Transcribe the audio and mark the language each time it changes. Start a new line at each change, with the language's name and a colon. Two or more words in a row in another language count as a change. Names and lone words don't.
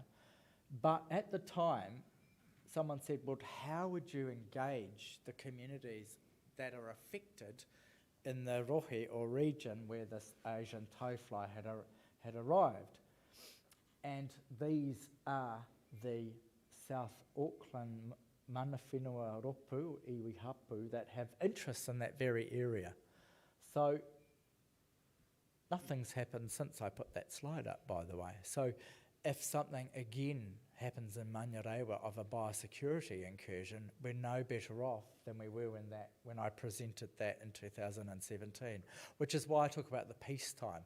English: But at the time, someone said, well, how would you engage the communities that are affected in the rohe or region where this Asian towfly had arrived? And these are the South Auckland
Māori: mana whenua ropu, iwi hapu,
English: that have interests in that very area. So nothing's happened since I put that slide up, by the way. So if something again happens in Manurewa of a biosecurity incursion, we're no better off than we were when I presented that in 2017, which is why I talk about the peacetime.